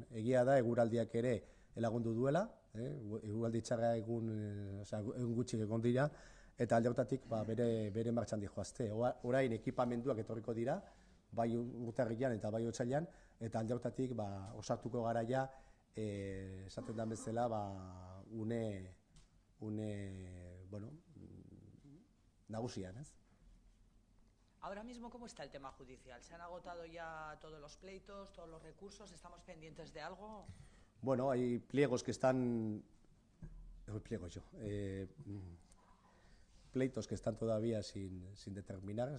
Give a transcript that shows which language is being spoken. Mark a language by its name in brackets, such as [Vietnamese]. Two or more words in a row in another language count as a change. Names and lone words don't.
[Basque] Egia da, eguraldiak ere lagundu duela, eguraldi txarra egun gutxik egon dira, eta alde horretatik bere martxan dijoazte. Orain ekipamenduak etorriko dira, bai urtarrilan eta bai otsailean, eta alde horretatik osatuko garaia, esaten da bezala, nagusian, ez? [Spanish] Ahora mismo, ¿cómo está el tema judicial? ¿Se han agotado ya todos los pleitos, todos los recursos? ¿Estamos pendientes de algo? Bueno, hay pliegos que están... pleitos que están todavía sin determinar.